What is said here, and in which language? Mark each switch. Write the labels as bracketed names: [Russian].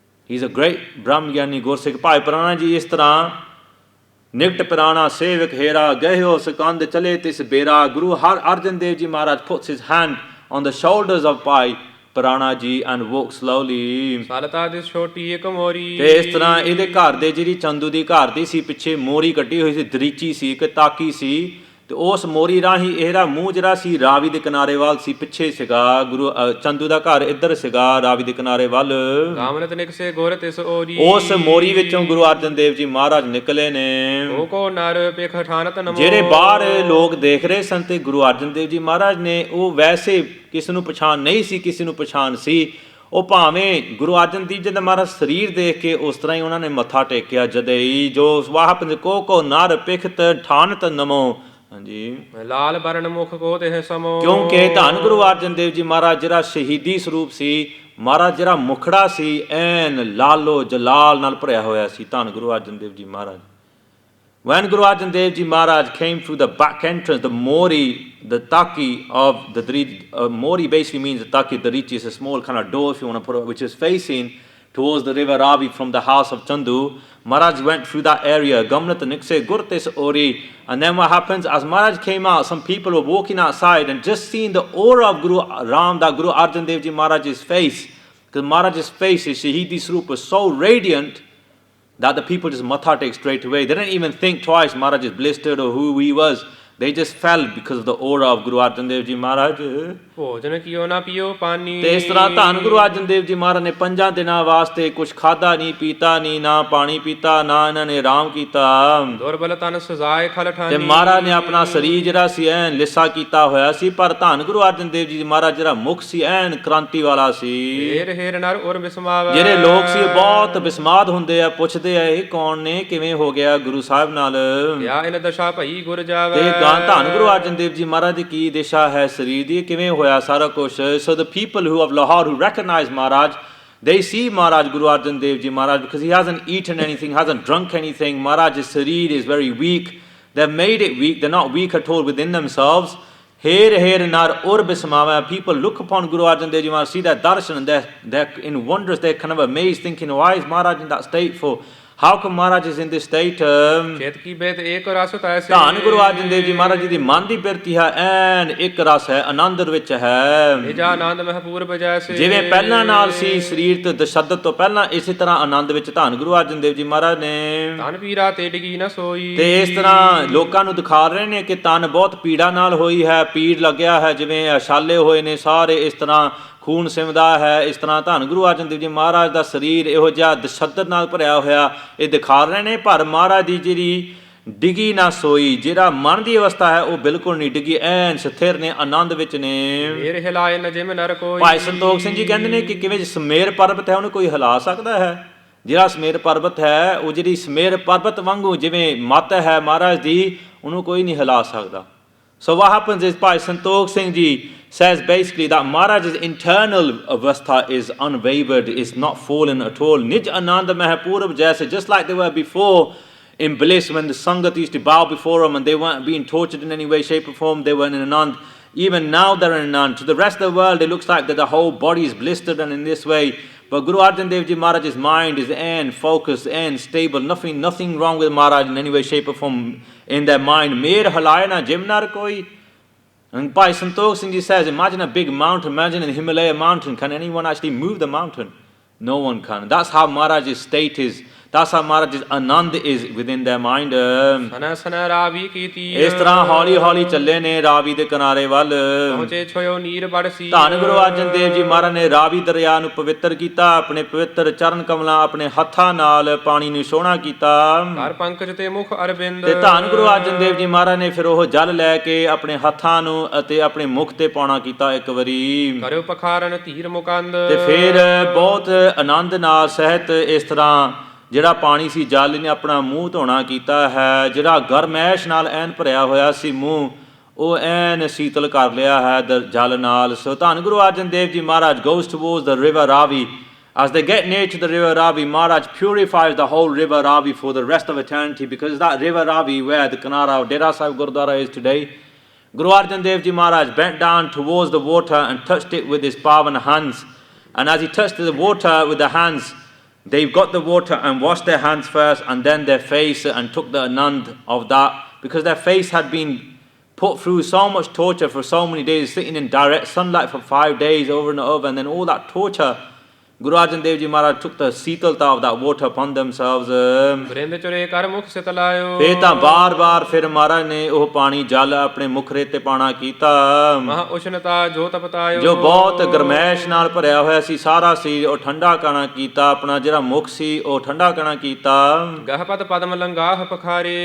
[English] He's a great Brahmgyani Gur Sikh. Bhai Purana Ji [Punjabi] is tarah Nikt Pirana Sevak Hera Gehyo Sakand Chale Tis Bera. [English] Guru Har Arjan Dev Ji Maharaj puts his hand on the shoulders of Bhai Purana Ji and walks slowly. [Punjabi] ਸਾਲਤਾ ਦਿਸ ਛੋਟੀ ਇੱਕ ਮੋਰੀ। ਤੇ ਇਸ ਤਰ੍ਹਾਂ ਇਹਦੇ ਘਰ ਦੇ ਜਿਹੜੀ ਚੰਦੂ ਦੀ ਘਰ ਦੀ ਸੀ, ਪਿੱਛੇ ਮੋਰੀ ਕੱਢੀ ਹੋਈ ਸੀ, ਦਰੀਚੀ ਸੀ, ਇੱਕ ਤਾਕੀ ਸੀ, ਤੇ ਉਸ ਮੋਰੀ ਰਾਹੀਂ ਇਹਦਾ ਮੂੰਹ ਜਿਹੜਾ ਸੀ ਰਾਵੀ ਦੇ ਕਿਨਾਰੇ ਵੱਲ ਸੀ, ਪਿੱਛੇ ਸੀਗਾ ਗੁਰੂ ਚੰਦੂ ਦਾ ਘਰ ਇੱਧਰ ਸੀਗਾ ਰਾਵੀ ਦੇ ਕਿਨਾਰੇ ਵੱਲ। ਗਾਮਨਤ ਨਿਕਸੇ ਗੁਰ ਤਿਸ ਓਰੀ। ਉਸ ਮੋਰੀ ਵਿੱਚੋਂ ਗੁਰੂ ਅਰਜਨ ਦੇਵ ਜੀ ਮਹਾਰਾਜ ਨਿਕਲੇ ਨੇ। ਉਹ ਕੋ ਨਰ ਪੇਖ ਠਾਨਤ ਨਮੋ। ਜਿਹੜੇ ਬਾਹਰ ਲੋਕ ਦੇਖ ਰਹੇ ਸਨ ਤੇ ਗੁਰੂ ਅਰਜਨ ਦੇਵ ਜੀ ਮਹਾਰਾਜ ਨੇ ਉਹ ਵੈਸੇ ਕਿਸੇ ਨੂੰ ਪਛਾਣ ਨਹੀਂ ਸੀ, ਕਿਸੇ ਨੂੰ ਪਛਾਣ ਸੀ। ਉਹ ਭਾਵੇਂ ਗੁਰੂ ਅਰਜਨ ਦੇਵ ਜੀ ਦਾ ਮਹਾਰਾਜ ਸਰੀਰ ਦੇਖ ਕੇ ਉਸ ਤਰ੍ਹਾਂ ਹੀ ਉਹਨਾਂ ਨੇ ਮੱਥਾ ਟੇਕਿਆ ਜਦੇ ਹੀ। ਜੋ ਵਾਹ ਪੰਜ ਕੋ ਨਰ ਪਿਖਤ ਠਾਨਤ ਨਮੋ। ਹਾਂਜੀ, ਲਾਲ ਬਰਨ ਮੁਖ ਕੋ ਤੇ ਸਮੋ। ਕਿਉਂਕਿ ਧੰਨ ਗੁਰੂ ਅਰਜਨ ਦੇਵ ਜੀ ਮਹਾਰਾਜ ਜਿਹੜਾ ਸ਼ਹੀਦੀ ਸਰੂਪ ਸੀ, ਮਹਾਰਾਜ ਜਿਹੜਾ ਮੁਖੜਾ ਸੀ ਐਨ ਲਾਲੋ ਜਲਾਲ ਨਾਲ ਭਰਿਆ ਹੋਇਆ ਸੀ ਧੰਨ ਗੁਰੂ ਅਰਜਨ ਦੇਵ ਜੀ ਮਹਾਰਾਜ। [English] When Guru Arjan Dev Ji Maharaj came through the back entrance, the mori, the taki of the mori basically means the taki, the richi is a small kind of door, if you want to put it, which is facing towards the river Ravi from the house of Chandu. Maharaj went through that area, [Punjabi] Gamnat Nikse Gurtis Ori. [English] And then what happens, as Maharaj came out, some people were walking outside and just seeing the aura of Guru Ram, that Guru Arjan Dev Ji Maharaj's face, because Maharaj's face, his Shaheedi Swarup was so radiant that the people just [Punjabi] matha take [English] straight away. They didn't even think twice Maharaj is blistered or who he was. They just fell because of the aura of Guru Arjan Dev Ji Maharaj. [Punjabi] ਭੋਜਨ ਕੀਓ ਨਾ ਪੀਓ ਪਾਣੀ। ਤੇ ਇਸ ਤਰ੍ਹਾਂ ਧੰਨ ਗੁਰੂ ਅਰਜਨ ਦੇਵ ਜੀ ਮਹਾਰਾਜ ਨੇ 5 ਦਿਨਾਂ ਵਾਸਤੇ ਕੁਝ ਖਾਧਾ ਨਹੀਂ, ਪੀਤਾ ਨਹੀਂ, ਨਾ ਪਾਣੀ ਪੀਤਾ, ਨਾ ਇਹਨਾਂ ਨੇ ਆਰਾਮ ਕੀਤਾ। ਦੁਰਬਲ ਤਨ ਸਜ਼ਾਏ ਖਲ ਠਾਨੀ। ਤੇ ਮਹਾਰਾਜ ਨੇ ਆਪਣਾ ਸਰੀਰ ਜਿਹੜਾ ਸੀ ਐਨ ਲਿੱਸਾ ਕੀਤਾ ਹੋਇਆ ਸੀ, ਪਰ ਧੰਨ ਗੁਰੂ ਅਰਜਨ ਦੇਵ ਜੀ ਮਹਾਰਾਜ ਜਿਹੜਾ ਮੁਖ ਸੀ ਐਨ ਕ੍ਰਾਂਤੀ ਵਾਲਾ ਸੀ। ਏਰ ਹੇਰ ਨਰ ਔਰ ਬਿਸਮਾਵ। ਜਿਹੜੇ ਲੋਕ ਸੀ ਬਹੁਤ ਬਿਸਮਾਦ ਹੁੰਦੇ ਆ, ਪੁੱਛਦੇ ਆ ਇਹ ਕੌਣ ਨੇ, ਕਿਵੇਂ ਹੋ ਗਿਆ ਗੁਰੂ ਸਾਹਿਬ ਨਾਲ। ਯਾ ਇਨ ਦਸ਼ਾ ਭਈ ਗੁਰ ਜਾਵੇ। ਤੇ ਧੰਨ ਗੁਰੂ ਅਰਜਨ ਦੇਵ ਜੀ ਮਹਾਰਾਜ ਦੀ ਕੀ ਦਿਸ਼ਾ ਹੈ ਸਰੀਰ ਦੀ, ਕਿਵੇਂ ਹੋਇਆ ਸਾਰਾ ਕੁਛ। [English] So the people who of Lahore who recognize Maharaj, they see Maharaj Guru Arjan Dev Ji Maharaj because he hasn't eaten anything, hasn't drunk anything. Maharaj's sareer is very weak. They've made it weak. They're not weak at all within themselves. [Punjabi] Here nar ur bismava. [English] People look upon Guru Arjan Dev Ji Maharaj, see that darshan, and they're in wonders. They're kind of amazed, thinking, why is Maharaj in that state for? How come Maharaj is in this state? [Punjabi] ਚੇਤ ਕੀ ਬੇਤ ਏਕ ਰਸ ਤੈਸੇ। ਧੰਨ ਗੁਰੂ ਅਰਜਨ ਦੇਵ ਜੀ ਮਹਾਰਾਜ ਜੀ ਦੀ ਮਨ ਦੀ ਬਿਰਤੀ ਹੈ ਐਨ ਇੱਕ ਰਸ ਹੈ, ਆਨੰਦ ਵਿੱਚ ਹੈ। ਨਿਜਾ ਆਨੰਦ ਮਹਪੂਰਬ ਜੈਸੇ। ਜਿਵੇਂ ਪਹਿਲਾਂ ਨਾਲ ਸੀ ਸਰੀਰ ਤੇ ਤਸ਼ੱਦਦ ਤੋਂ ਪਹਿਲਾਂ, ਇਸੇ ਤਰ੍ਹਾਂ ਆਨੰਦ ਵਿੱਚ ਧੰਨ ਗੁਰੂ ਅਰਜਨ ਦੇਵ ਜੀ ਮਹਾਰਾਜ ਨੇ। ਤਨ ਪੀੜਾ ਤੇ ਡਿਗੀ ਨਾ ਸੋਈ। ਤੇ ਇਸ ਤਰ੍ਹਾਂ ਲੋਕਾਂ ਨੂੰ ਦਿਖਾ ਰਹੇ ਨੇ ਕਿ ਤਨ ਬਹੁਤ ਪੀੜਾ ਨਾਲ ਹੋਈ ਹੈ, ਪੀੜ ਲੱਗਿਆ ਹੈ, ਜਿਵੇਂ ਛਾਲੇ ਹੋਏ ਨੇ ਸਾਰੇ, ਇਸ ਤਰ੍ਹਾਂ ਖੂਨ ਸਿਮਦਾ ਹੈ। ਇਸ ਤਰ੍ਹਾਂ ਧੰਨ ਗੁਰੂ ਅਰਜਨ ਦੇਵ ਜੀ ਮਹਾਰਾਜ ਦਾ ਸਰੀਰ ਇਹੋ ਜਿਹਾ ਤਸ਼ੱਦਦ ਨਾਲ ਭਰਿਆ ਹੋਇਆ ਇਹ ਦਿਖਾ ਰਹੇ ਨੇ, ਪਰ ਮਹਾਰਾਜ ਦੀ ਜਿਹੜੀ ਡਿੱਗੀ ਨਾ ਸੋਈ, ਜਿਹੜਾ ਮਨ ਦੀ ਅਵਸਥਾ ਹੈ ਉਹ ਬਿਲਕੁਲ ਨਹੀਂ ਡਿੱਗੀ, ਐਨ ਸਥਿਰ ਨੇ, ਆਨੰਦ ਵਿੱਚ ਨੇ। ਏਰ ਹਿਲਾਏ ਨ ਜਿਮ ਨਰ ਕੋਈ। ਭਾਈ ਸੰਤੋਖ ਸਿੰਘ ਜੀ ਕਹਿੰਦੇ ਨੇ ਕਿ ਕਿਵੇਂ ਸਮੇਰ ਪਰਬਤ ਹੈ ਉਹਨੂੰ ਕੋਈ ਹਿਲਾ ਸਕਦਾ ਹੈ। ਜਿਹੜਾ ਸਮੇਰ ਪਰਬਤ ਹੈ ਉਹ ਜਿਹੜੀ ਸਮੇਰ ਪਰਬਤ ਵਾਂਗੂ ਜਿਵੇਂ ਮੱਤ ਹੈ ਮਹਾਰਾਜ ਦੀ, ਉਹਨੂੰ ਕੋਈ ਨਹੀਂ ਹਿਲਾ ਸਕਦਾ। [English] So what happens is Bhai Santokh Singh Ji says basically that Maharaj's internal avastha is unwavered, is not fallen at all. [Punjabi] Nij Ananda Mahapurab Jaise, [English] just like they were before in bliss when the Sangat used to bow before them and they weren't being tortured in any way, shape or form, they were in Anand. Even now they're in Anand. To the rest of the world it looks like that the whole body is blistered and in this way. But Guru Arjan Dev Ji Maharaj's mind is focused and stable. Nothing wrong with Maharaj in any way, shape or form in their mind. [Punjabi] Mer halaya na jimnar koi. [English] And Bhai Santokh Singh Ji says, imagine a big mountain, imagine an Himalaya mountain. Can anyone actually move the mountain? No one can. That's how Maharaj's state is. [Punjabi] ਤਾਸਾ ਮਹਾਰਾਜ ਜਿਸ ਆਨੰਦ [English] is within their mind. [Punjabi] ਸਨਾ ਸਨਾ ਰਾਵੀ ਕੀਤੀ ਇਸ ਤਰ੍ਹਾਂ ਹੌਲੀ ਹੌਲੀ ਚੱਲੇ ਨੇ ਰਾਵੀ ਦੇ ਕਿਨਾਰੇ ਵੱਲ। ਪਹੁੰਚੇ ਛੋਇਓ ਨੀਰ ਬੜਸੀ। ਧੰਨ ਗੁਰੂ ਅਰਜਨ ਦੇਵ ਜੀ ਮਹਾਰਾਜ ਨੇ ਰਾਵੀ ਦਰਿਆ ਨੂੰ ਪਵਿੱਤਰ ਕੀਤਾ, ਆਪਣੇ ਪਵਿੱਤਰ ਚਰਨ ਕਮਲਾਂ ਆਪਣੇ ਹੱਥਾਂ ਨਾਲ ਪਾਣੀ ਨੂੰ ਸੋਹਣਾ ਕੀਤਾ। ਕਰ ਪੰਕਜ ਤੇ ਮੁਖ ਅਰਬਿੰਦ। ਤੇ ਧੰਨ ਗੁਰੂ ਅਰਜਨ ਦੇਵ ਜੀ ਮਹਾਰਾਜ ਨੇ ਫਿਰ ਉਹ ਜਲ ਲੈ ਕੇ ਆਪਣੇ ਹੱਥਾਂ ਨੂੰ ਅਤੇ ਆਪਣੇ ਮੁਖ ਤੇ ਪਾਉਣਾ ਕੀਤਾ ਇੱਕ ਵਾਰੀ। ਕਰਿਓ ਪਖਾਰਨ ਧੀਰ ਮੁਕੰਦ। ਤੇ ਫਿਰ ਬਹੁਤ ਆਨੰਦ ਨਾਲ ਸਹਿਤ ਇਸ ਤਰ੍ਹਾਂ ਜਿਹੜਾ ਪਾਣੀ ਸੀ ਜਲ ਨੇ ਆਪਣਾ ਮੂੰਹ ਧੋਣਾ ਕੀਤਾ ਹੈ। ਜਿਹੜਾ ਗਰਮੈਸ਼ ਨਾਲ ਐਨ ਭਰਿਆ ਹੋਇਆ ਸੀ ਮੂੰਹ, ਉਹ ਐਨ ਸੀਤਲ ਕਰ ਲਿਆ ਹੈ ਜਲ ਨਾਲ। ਸੋ ਧੰਨ ਗੁਰੂ ਅਰਜਨ ਦੇਵ ਜੀ ਮਹਾਰਾਜ [English] goes towards the river Ravi. As they get near to the river Ravi, Maharaj purifies the whole river Ravi for the rest of eternity, because that river Ravi where the Kanara of Dera Sahib Gurdwara is today, Guru Arjan Dev Ji Maharaj bent down towards the water and touched it with his pavan hands. And as he touched the water with the hands, they got the water and washed their hands first and then their face and took the anand of that, because their face had been put through so much torture for so many days, sitting in direct sunlight for 5 days over and over, and then all that torture, Guru Arjan Dev Ji Maharaj took the ਸੀਤਲਤਾ of that water upon themselves. [Punjabi] ਬ੍ਰਿੰਦ ਚੁਰੇ ਕਰ ਮੁਖ ਸਿਤਲਾਇਓ। ਫੇਰ ਤਾਂ ਬਾਰ-ਬਾਰ ਫਿਰ ਮਹਾਰਾਜ ਨੇ ਉਹ ਪਾਣੀ ਜਲ ਆਪਣੇ ਮੁਖ ਤੇ ਪਾਣਾ ਕੀਤਾ। ਮਹਾ ਉਸ਼ਨਤਾ ਜੋ ਤਪਤਾਇਓ। ਜੋ ਬਹੁਤ ਗਰਮੈਸ਼ ਨਾਲ ਭਰਿਆ ਹੋਇਆ ਸੀ ਸਾਰਾ ਸੀ ਉਹ ਠੰਡਾ ਕਣਾ ਕੀਤਾ, ਆਪਣਾ ਜਿਹੜਾ ਮੁਖ ਸੀ ਉਹ ਠੰਡਾ ਕਣਾ ਕੀਤਾ। ਗਹਪਤ ਪਦਮ ਲੰਗਾਹ ਪਖਾਰੇ।